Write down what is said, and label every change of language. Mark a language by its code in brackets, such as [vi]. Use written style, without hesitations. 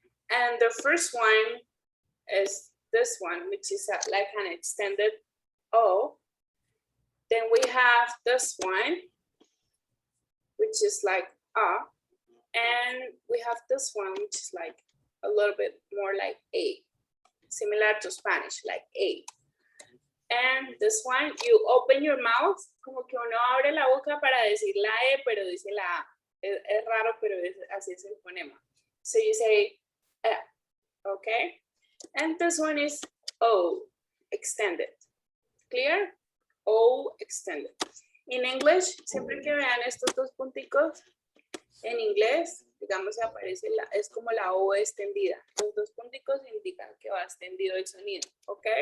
[en] And the first one is this one, which is like an extended O. Then we have this one, which is like A. And we have this one, which is like a little bit more like A, similar to Spanish, like A. And this one, you open your mouth, [es] como que uno abre la boca para decir la E, pero dice la A. Es raro, pero así es el fonema. [en] So you say, okay? And this one is O, extended. Clear? O, extended. In English, [es] siempre que vean estos dos punticos, en inglés, digamos, aparece es como la O extendida. Los dos punticos indican que va extendido el sonido, ¿ok?